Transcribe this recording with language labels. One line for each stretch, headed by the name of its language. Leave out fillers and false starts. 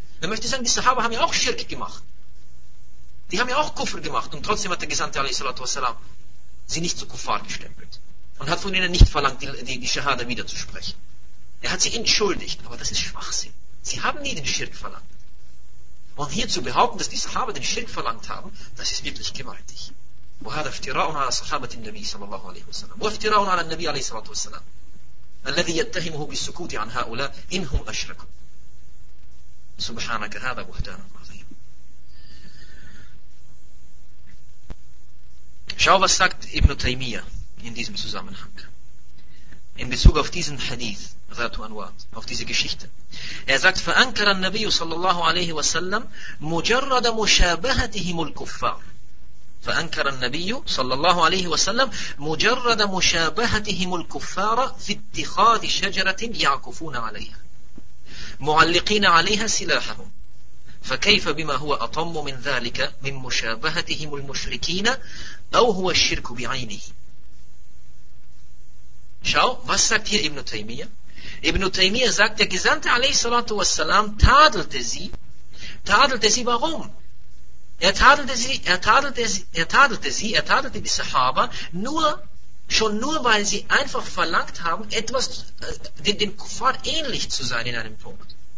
German: Er möchte sagen, die Sahaba haben ja auch Schirk gemacht. Die haben ja auch Kufr gemacht und trotzdem hat der Gesandte,
Arabic: alaihi salatu wassalam,
German: sie nicht zu Kuffar gestempelt. Und hat von ihnen nicht verlangt, die Shahada wiederzusprechen. Er hat sie entschuldigt, aber das ist Schwachsinn. Sie haben nie den Schirk verlangt. Und hier zu behaupten, dass die Sahaba den Schirk verlangt haben, das ist wirklich gewaltig.
Arabic: وَهَذَا افْتِرَاءٌ عَلَى صَحَابَةِ النَّبِيِّ صَلَى اللَّهُ عَلَيْهُ وَسَلَّمَ وَافْتِرَاءٌ عَلَى النَّبِيِّ عَلَيْهِ صَلَى اللَّهُ عَلَيْهُ وَسَلَّمَ الذي يتهمه بالسكوت عن هؤلاء إنهم أشركوا. سبحانك هذا بهتان عظيم.
German: Schau was sagt Ibn Taymiyyah in diesem Zusammenhang in Bezug auf diesen Hadith ذات أنوات auf diese Geschichte. Er sagt:
Arabic: فأنكر النبي صلى الله عليه وسلم مجرد مشابهتهم الكفار. فأنكر النبي صلى الله عليه وسلم مجرد مشابهتهم الكفار في اتخاذ شجرة يعكفون عليها معلقين عليها سلاحهم فكيف بما هو أطم من ذلك من مشابهتهم المشركين أو هو الشرك بعينه.
German: Schau, was sagt hier Ibn Taymiyyah? Ibn Taymiyyah sagt, der Gesandte
Arabic: عليه الصلاة والسلام
German: tadelte sie, warum? Er tadelte die Sahaba schon nur, weil sie einfach verlangt haben, etwas dem Kuffar ähnlich zu sein in einem Punkt.